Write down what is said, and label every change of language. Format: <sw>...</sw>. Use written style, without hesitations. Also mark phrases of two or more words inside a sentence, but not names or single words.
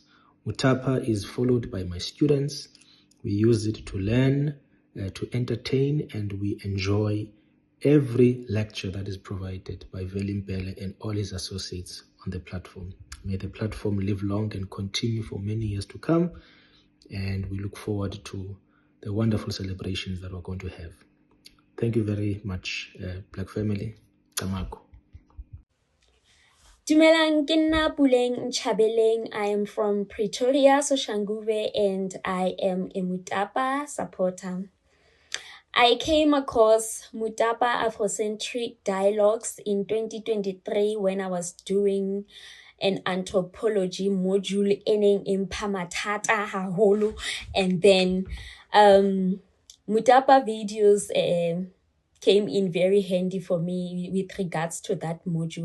<en>Mutapa is followed by my students. We use it to learn, to entertain, and we enjoy every lecture that is provided by Veli Mbele and all his associates on the platform. May the platform live long and continue for many years to come, and we look forward to the wonderful celebrations that we're going to have. Thank you very much, Black Family. Tamako.</en> <nso>Dumelang ke nna Puleng Nchabeleng.</nso> <en>I am from Pretoria, Soshanguve, and I am a Mutapa supporter. I came across Mutapa Afrocentric Dialogues in 2023 when I was doing an anthropology module in Pamatata Haholo, and then Mutapa videos came in very handy for me with regards to that module.</en>